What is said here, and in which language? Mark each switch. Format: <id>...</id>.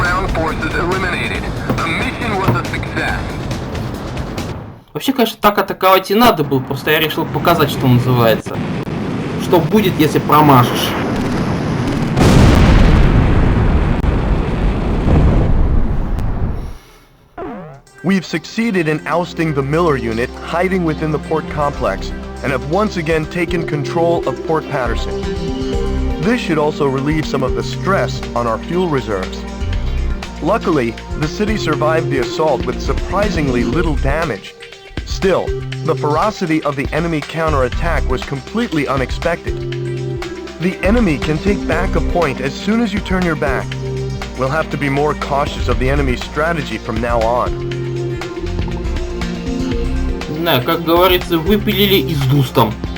<en>ground forces eliminated. The mission was a success.</en> <ru>Вообще, конечно, так атаковать и надо было, просто я решил показать, что называется. Что будет, если промажешь.</ru> <en>We've succeeded in ousting the Miller unit hiding within the port complex and have once again taken control of Port Patterson. This should also relieve some of the stress on our fuel reserves. Luckily, the city survived the assault with surprisingly little damage. Still, the ferocity of the enemy counterattack was completely unexpected. The enemy can take back a point as soon as you turn your back. We'll have to be more cautious of the enemy's strategy from now on.</en> <ru>Да, как говорится, выпилили из дустом.</ru>